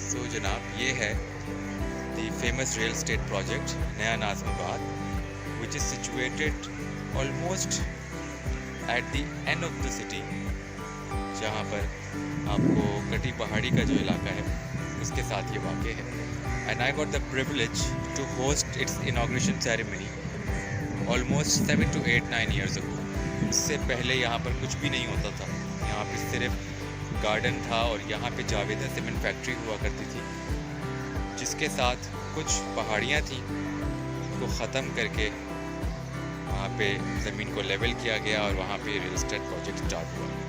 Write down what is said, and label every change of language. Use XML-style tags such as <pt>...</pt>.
<hi>सो जनाब, ये है</hi> <en>the famous real estate project</en> <hi>नया Nazimabad,</hi> <en>which is situated almost at the end of the city,</en> <hi>जहाँ पर आपको कटी पहाड़ी का जो इलाका है उसके साथ ये वाक़ है।</hi> <en>And I got the privilege to host its inauguration ceremony almost 7 to 9 years ago.</en> <hi>इससे पहले यहाँ पर कुछ भी नहीं होता था। यहाँ पे सिर्फ गार्डन था और यहाँ पे जावेदा सीमेंट फैक्ट्री हुआ करती थी, जिसके साथ कुछ पहाड़ियाँ थीं को ख़त्म करके वहाँ पे ज़मीन को लेवल किया गया और वहाँ पे रियल एस्टेट प्रोजेक्ट स्टार्ट हुआ।</hi>